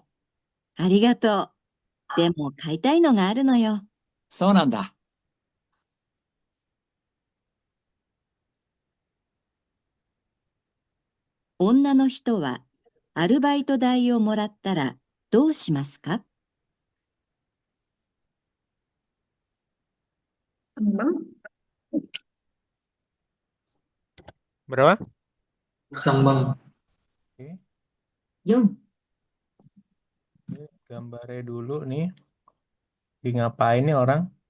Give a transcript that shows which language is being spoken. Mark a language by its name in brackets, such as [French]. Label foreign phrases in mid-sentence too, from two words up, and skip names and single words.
[Japanese] ありがとう。でも買いたいのがあるのよ。そうなんだ。女の人はアルバイト代をもらったらどうしますか？ [Indonesian] Bang. Berapa? Sambang. Oke. 4. Gambarnya dulu nih. Lagi ngapain nih orang?